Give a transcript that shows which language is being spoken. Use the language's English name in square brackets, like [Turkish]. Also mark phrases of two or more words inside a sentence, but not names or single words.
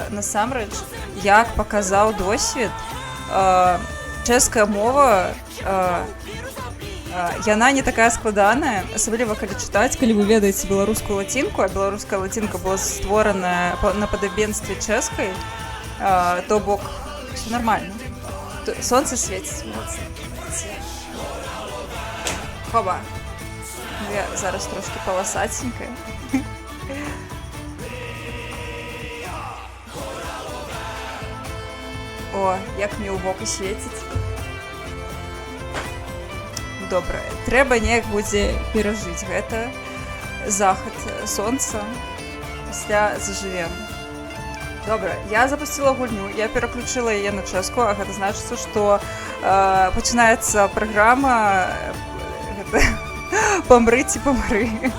[Belarusian] Насамрэч, як паказаў досвед, чэшская мова, яна не такая складаная, асабліва калі чытаць, калі вы ведаеце беларускую лацінку, а беларуская лацінка была створана на падабенстве чэшскай, то бок [Russian] все нормально. [Belarusian] Сонце свеціць. Хоба. Я зараз трошки паласаценькая. О, як мне ў боку свеціць. Добра, трэба неяк будзе перажыць гэта захад сонца, пасля зажывем. Добра, я запусціла гульню, я пераключыла яе на чэшскую, а гэта значыцца, што пачынаецца праграма «Помры ці помры».